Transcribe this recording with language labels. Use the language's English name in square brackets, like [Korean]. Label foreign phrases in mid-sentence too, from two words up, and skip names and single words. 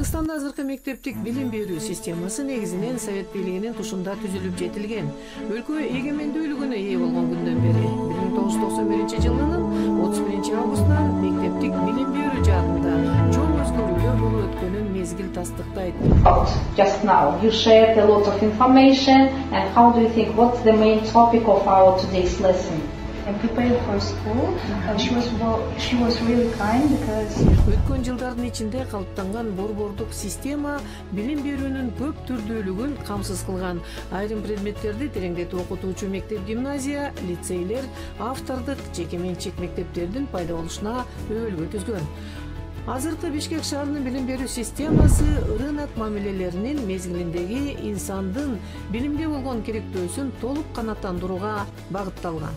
[Kyrgyz] азыркы мектептик билим берүү системасы негизинен Совет бийлигинин тушунда түзүлүп жетилген. Өлкө эгемендүүлүгүнө ээ болгон күндөн бери 1991-жылдын 31-августунан мектептик билим берүү жаатында чоң өзгөрүүлөр болуп өткөнүн мезгил тастыктайт. [English] Just now you shared a lot of information, and how do you think what's the main topic of our today's lesson? And prepared for school. She was really kind because [Kyrgyz] Өткөн жылдардын ичинде калыптанган борбордук система билим берүүнүн көп түрдүүлүгүн камсыз кылган. Айрым предметтерди тереңдетип окутуучу мектеп-гимназия, лицейлер, автордук, жеке менчик мектептердин пайда болушуна өбөлгө түзгөн. Азыркы Бишкек шаарынын билим берүү системасы рынок мамилелеринин мезгилиндеги инсандын билимге болгон керектөөсүн толук канааттандырууга багытталган.